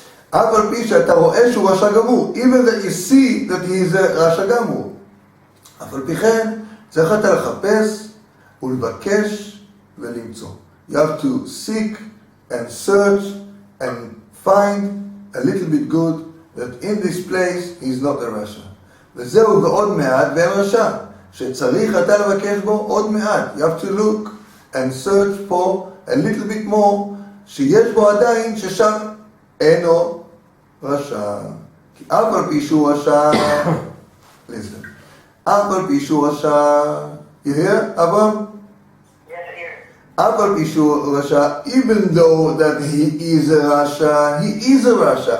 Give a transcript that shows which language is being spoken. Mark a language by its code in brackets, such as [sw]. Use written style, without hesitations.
[he] אף על פי שאתה רואה שהוא רשע גמור, [en] even that you see that he is a [he] רשע גמור. אף על פי כן, צריך אתה לחפש ולבקש ולמצוא. [en] You have to seek and search and find a little bit good that in this place he's not a רשע. [he] וזהו ועוד מעט ואין רשע, שצריך אתה לבקש בו עוד מעט. [en] You have to look and search for a little bit more, [he] שיש בו עדיין ששם אינו רשע. כי אף על פי שהוא רשע, [en] listen, [he] אף על פי שהוא רשע, [en] you hear, [he] אברהם? אף על פי שהוא רשע, [en] even though that he is a רשע, he is a רשע.